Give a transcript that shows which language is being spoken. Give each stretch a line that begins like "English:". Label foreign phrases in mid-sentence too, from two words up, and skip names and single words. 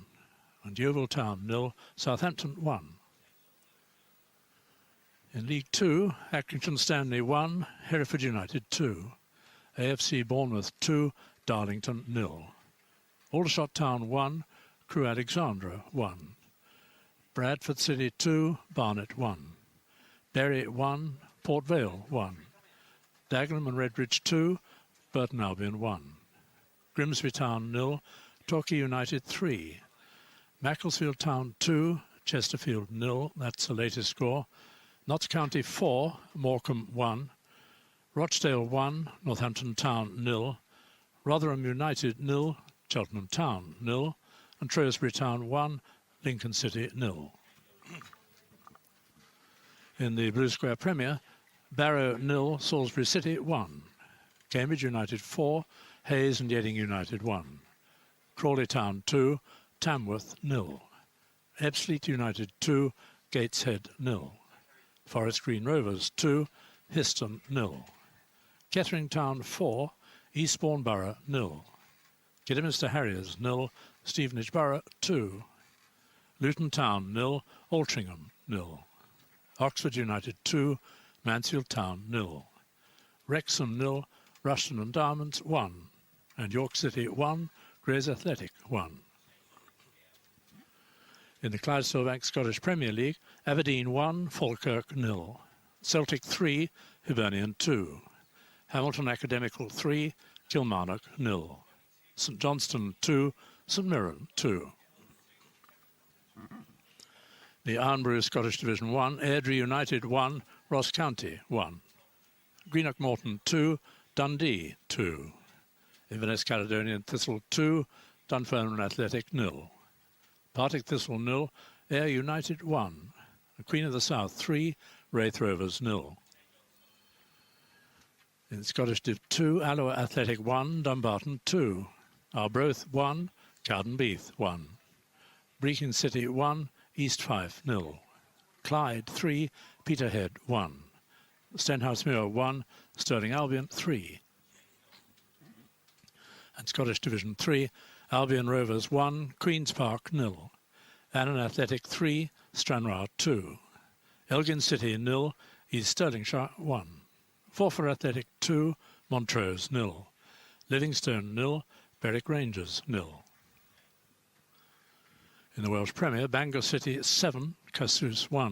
English: And Yeovil Town 0, Southampton 1. In League 2, Accrington Stanley 1, Hereford United 2. AFC Bournemouth 2, Darlington 0. Aldershot Town 1, Crewe Alexandra 1. Bradford City 2, Barnet 1. Bury 1, Port Vale 1. Dagenham and Redbridge 2, Burton Albion 1. Grimsby Town 0, Torquay United 3. Macclesfield Town 2, Chesterfield 0, that's the latest score. Notts County 4, Morecambe 1. Rochdale 1, Northampton Town 0. Rotherham United 0, Cheltenham Town 0. And Shrewsbury Town 1, Lincoln City 0. In the Blue Square Premier, Barrow 0, Salisbury City 1. Cambridge United 4, Hayes and Yeading United 1. Crawley Town 2, Tamworth 0. Ebbsfleet United 2, Gateshead 0. Forest Green Rovers 2, Histon 0. Kettering Town 4, Eastbourne Borough 0. Kidderminster Harriers 0, Stevenage Borough 2. Luton Town 0, Altrincham 0. Oxford United 2, Mansfield Town 0. Wrexham 0, Rushton and Diamonds 1. And York City 1, Grays Athletic 1. In the Clydesdale Bank Scottish Premier League, Aberdeen 1, Falkirk 0. Celtic 3, Hibernian 2. Hamilton Academical 3, Kilmarnock 0. St Johnstone 2, St Mirren 2. The Ironbrew Scottish Division 1, Airdrie United 1, Ross County 1. Greenock Morton 2, Dundee 2. Inverness Caledonian Thistle 2, Dunfermline Athletic 0. Partick Thistle 0, Ayr United 1. Queen of the South 3, Wraith Rovers 0. In Scottish Div 2, Alloa Athletic 1, Dumbarton 2. Arbroath 1, Cowdenbeath 1. Brechin City 1, East Fife 0. Clyde 3, Peterhead 1. Stenhousemuir 1, Stirling Albion 3. And Scottish Division 3, Albion Rovers 1, Queen's Park 0. Annan Athletic 3, Stranraer 2. Elgin City 0, East Stirlingshire 1. Forfar Athletic 2, Montrose 0. Livingstone 0, Berwick Rangers 0. In the Welsh Premier, Bangor City 7, Cassous 1.